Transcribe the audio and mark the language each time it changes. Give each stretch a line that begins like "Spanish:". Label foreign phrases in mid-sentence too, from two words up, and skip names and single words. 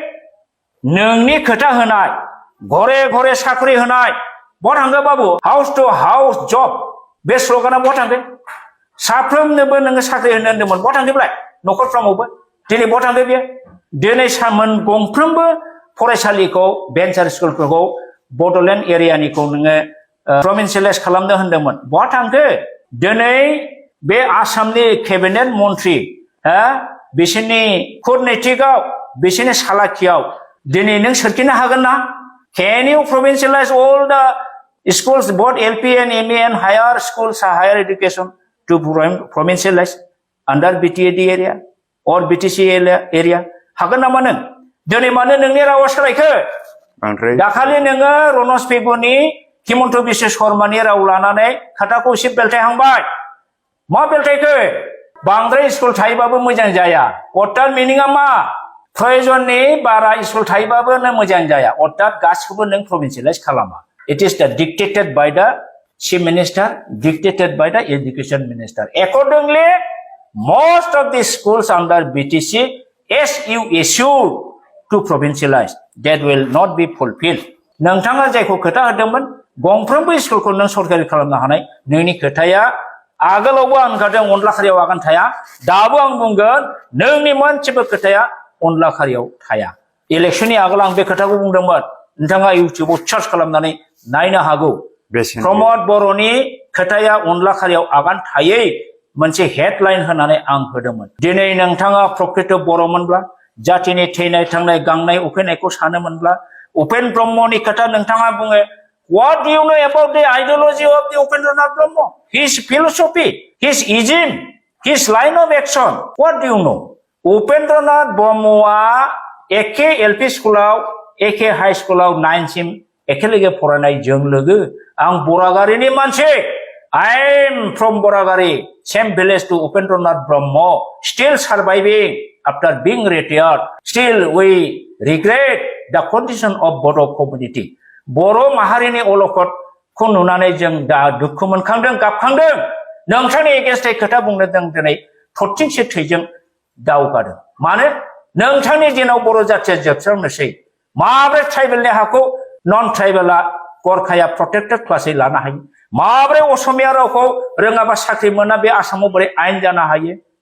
Bodo: नोंनि खोथा होनाय घरे घरे साख्रि होनाय बहा थांगो बाबु
English: house to house
Bodo: जब बे स्लगाना बहा थांगो साफ्रोमनोबो नोङो साख्रि होनो होनदोंमोन बहा थांदोंलाय न'खरफ्रामावबो दिनै बहा थांदो बेयो दिनै सामोन गंफ्रोमबो फरायसालिखौ भेन्सार स्कुलफोरखौ बड'लेण्ड एरियानिखौ नोङो प्रभिन्सियेलाइज खालामनो होनदोंमोन बहा थांखो दिनै बे आसामनि केबिनेट मन्त्रि बिसोरनि कुटनैतिकआव बिसोरनि सालाखियाव दिनै नों सोरखिनो हागोन ना
English: Can you provincialize all the schools both LP and MA and higher schools higher education to provincialize under BTAD area or BTC area
Bodo: हागोन नामा नों दिनै मानो नोंनि रावा सोलायखो दाखालि नोङो रनज पेगुनि हिमन्त बिश्व शर्मानि राव लानानै खोथाखौ एसे बेलथायहांबाय मा बेलथायखो बांद्राय स्कुल थायोबाबो मोजां जाया अर्थात मिनिङा मा प्रयोजननि बारा स्कुल थायोबाबो नों मोजां जाया अर्थात गासिखौबो नों प्रभिन्सियेलाइज खालामा
English: it is the dictated by the chief minister dictated by the education minister accordingly most of the schools under BTC as you issued to provincialize that will not be fulfilled
Bodo: नोंथाङा जायखौ खोथा होदोंमोन गंफ्रोमबो स्कुलखौ नों सरकारि खालामनो हानाय नोंनि खोथाया आगोलावबो आं होनखादों अनला खारियाव आगान थाया दाबो आं बुंगोन नोंनि मोनसेबो खोथाया अनला खारियाव थाया इलेक्शननि आगोल आं बे खोथाखौ बुंदोंमोन नोंथाङा इउटिउबाव सार्च खालामनानै नायनो हागौ प्रमद बर'नि खोथाया अनला खारियाव आगान थायै मोनसे हेडलाइन होनानै आं होदोंमोन दिनै नोंथाङा प्रकृत बर'मोनब्ला जातिनि थैनाय थांनाय गांनाय उखैनायखौ सानोमोनब्ला उपेन ब्रह्मनि खोथा नोंथाङा बुङो
English: what do you know about the ideology of the Upendranath Brahma his philosophy his ism his line of action what do you know
Bodo: उपेन्द्रनाथ ब्रह्मआ एखे एलपि स्कुलाव एखे हाई स्कुलाव 9 सिम एखे लोगो फरायनाय जों लोगो आं बरागारिनि मानसि
English: I am from बरागारि same village to उपेन्द्रनाथ ब्रह्म still surviving after being retired still we regret the condition of Bodo community
Bodo: बर' माहारिनि अलखदखौ नुनानै जों दा दुखु मोनखांदों गाबखांदों नोंथांनि एगेन्स्टै खोथा बुंनो जों दिनै थरथिंसे थैजों दावगादों मानो नोंथांनि दिनाव बर' जाथिया जोबस्रांनोसै माब्रै ट्राइबेलनि हाखौ नन ट्राइबेला गरखाया
English: protected class
Bodo: लानो हायो माब्रै असमिया रावखौ रोङाबा साख्रि मोना बे आसामाव बोरै आयेन जानो हायो